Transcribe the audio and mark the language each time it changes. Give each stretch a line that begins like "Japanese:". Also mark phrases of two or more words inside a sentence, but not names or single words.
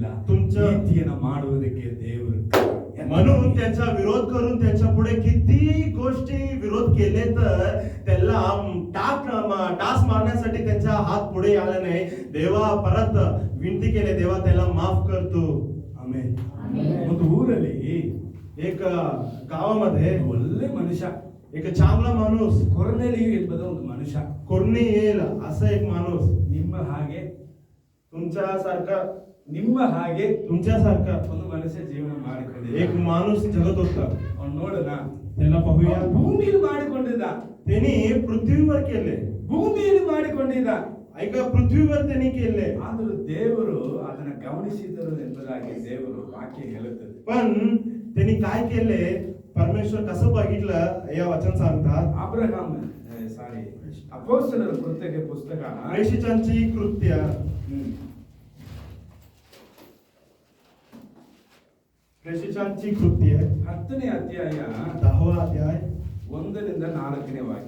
Kannada: ನೀತಿಯನ್ನು ಮಾಡುವುದಕ್ಕೆ ದೇವರು
Marathi: म्हणून त्याचा विरोध करून त्याच्या पुढे किती गोष्टी विरोध केले तर त्याला टास मारण्यासाठी त्यांचा हात पुढे आला नाही. देवा परत विनंती केले, देवा त्याला माफ करतो.
Kannada: ಆಮೆನ್. ಒಂದು ಊರಲ್ಲಿ
Marathi: एक गावामध्ये
Kannada: ಒಳ್ಳೆ ಮನುಷ್ಯ,
Marathi: एक चांगला माणूस
Kannada: ಕೊರ್ನೆಲಿಯು ಎಂಬುದ ಒಂದು ಮನುಷ್ಯ,
Marathi: कोर्निएल असा एक माणूस
Kannada: ನಿಮ್ಮ ಹಾಗೆ
Marathi: तुमच्यासारखा
Kannada: ಒಂದು ಮನುಷ್ಯ ಜೀವನ ಮಾಡಿಕೊಂಡಿದ್ದ.
Marathi: एक माणूस जगत होता.
Kannada: ಅವ್ನು ನೋಡೋಣ,
Marathi: त्याला पाहूया.
Kannada: ಭೂಮಿಯಲ್ಲಿ ಮಾಡಿಕೊಂಡಿದ್ದ.
Marathi: त्यांनी पृथ्वीवर केले.
Kannada: ಭೂಮಿಯಲ್ಲಿ ಮಾಡಿಕೊಂಡಿದ್ದ.
Marathi: ऐका, पृथ्वीवर त्यांनी केले.
Kannada: ಆದರೂ ದೇವರು ಅದನ್ನ ಗಮನಿಸಿದರು ಎಂಬುದಾಗಿ ದೇವರು ವಾಕ್ಯ ಹೇಳುತ್ತದೆ.
Marathi: पण त्यांनी काय केले? परमेश्वर कसं बघितलं या वचन सांगतात.
Kannada: ಅಬ್ರಹಾಂ ಅಪೊಸ್ತಲರ ಪುಸ್ತಕ
Marathi: प्रेषितांची कृत्य
Kannada: 10ನೇ ಅಧ್ಯಾಯ
Marathi: 10वा अध्याय
Kannada: 1ರಿಂದ 4ನೇ ವಾಕ್ಯ.